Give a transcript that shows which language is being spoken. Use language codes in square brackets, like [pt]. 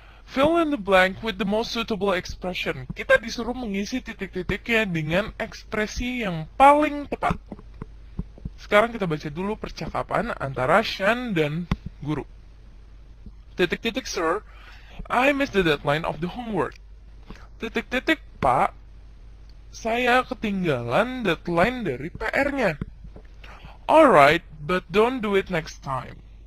[en] Fill in the blank with the most suitable expression. [id] Kita disuruh mengisi titik-titiknya dengan ekspresi yang paling tepat. Sekarang kita baca dulu percakapan antara Shan dan guru. Titik-titik, sir. [en] I missed the deadline of the homework. [id] Titik-titik, Pak. Saya ketinggalan deadline dari PR-nya. [en] Alright, but don't do it next time.